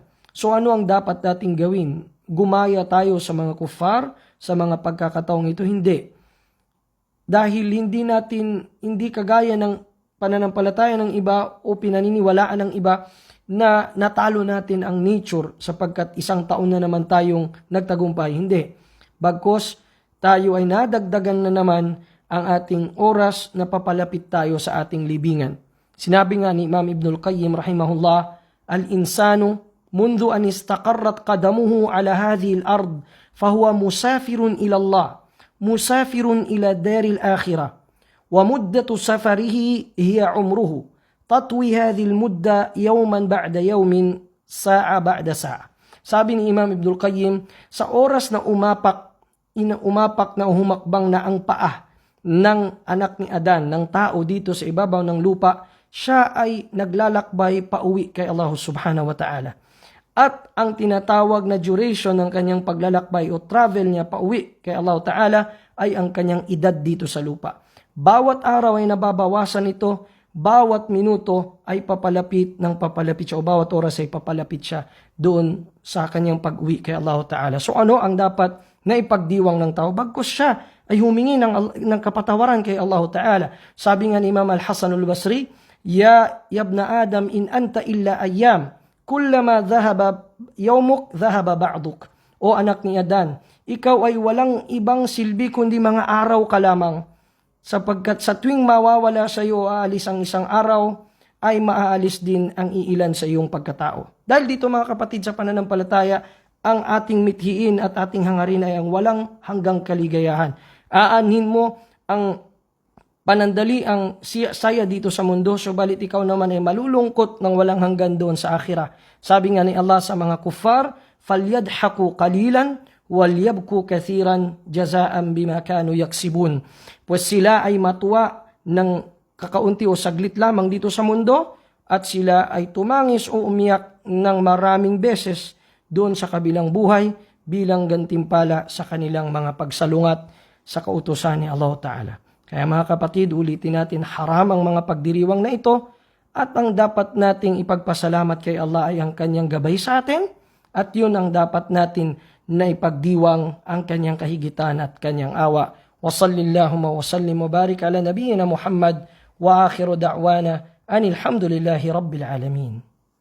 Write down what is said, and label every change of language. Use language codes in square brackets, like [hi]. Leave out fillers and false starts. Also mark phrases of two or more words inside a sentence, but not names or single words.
[tl] So ano ang dapat nating gawin? Gumaya tayo sa mga kufar, sa mga pagkakataong ito? Hindi. Dahil hindi kagaya ng pananampalataya ng iba o pinaniniwalaan ng iba na natalo natin ang nature sapagkat isang taon na naman tayong nagtagumpay. Hindi. Bagkus, tayo ay nadagdagan na naman ang ating oras na papalapit tayo sa ating libingan. Sinabi nga ni [ar] Imam Ibnul Qayyim rahimahullah, "الإنسان منذ أن استقرت قدمه على هذه الأرض فهو مسافر إلى الله، مسافر إلى دار الآخرة، ومدة سفره هي عمره، تطوي هذه المدة يوما بعد يوم، ساعة بعد ساعة." [tl] Sabi ni Imam Ibnul Qayyim, sa oras na umapak na humakbang na ang paa ng anak ni Adan, ng tao dito sa ibabaw ng lupa, siya ay naglalakbay pauwi kay Allah [ar] سبحانه وتعالى. [tl] At ang tinatawag na duration ng kanyang paglalakbay o travel niya pauwi kay Allah Ta'ala ay ang kanyang edad dito sa lupa. Bawat araw ay nababawasan ito, bawat minuto ay papalapit siya o bawat oras ay papalapit siya doon sa kanyang pag-uwi kay Allah Ta'ala. So ano ang dapat na ipagdiwang ng tao? Bagkus siya ay humingi ng kapatawaran kay Allah Ta'ala. Sabi nga ni [ar] Imam Al-Hasan Al-Basri, يا ابن آدم إن أنت إلا أيام، كلما ذهب يومك ذهب بعضك. [tl] O anak ni Adan, ikaw ay walang ibang silbi kundi mga araw ka lamang. Sapagkat sa tuwing mawawala sa iyo aalis ang isang araw, ay maaalis din ang iilan sa iyong pagkatao. Dahil dito mga kapatid sa pananampalataya, ang ating mithiin at ating hangarin ay ang walang hanggang kaligayahan. Aanhin mo ang panandali ang saya dito sa mundo, subalit ikaw naman ay malulungkot ng walang hanggan doon sa akhirah. Sabi nga ni Allah sa mga kuffar, [ar] فَلْيَدْحَكُوا قَلِيلًا وَلْيَبْكُوا كَثِيرًا جَزَاءً بِمَا كَانُوا يَكْسِبُونَ. [tl] Pues sila ay matuwa ng kakaunti o saglit lamang dito sa mundo, at sila ay tumangis o umiyak ng maraming beses doon sa kabilang buhay bilang gantimpala sa kanilang mga pagsalungat sa kautusan ni Allah Ta'ala. Kaya mga kapatid, ulitin natin, haram ang mga pagdiriwang na ito, at ang dapat nating ipagpasalamat kay Allah ay ang kanyang gabay sa atin, at yun ang dapat natin na ipagdiwang ang kanyang kahigitan at kanyang awa. [ar] وصل اللهم وسلم وبارك على نبينا محمد وآخر دعوانا أن الحمد لله رب العالمين.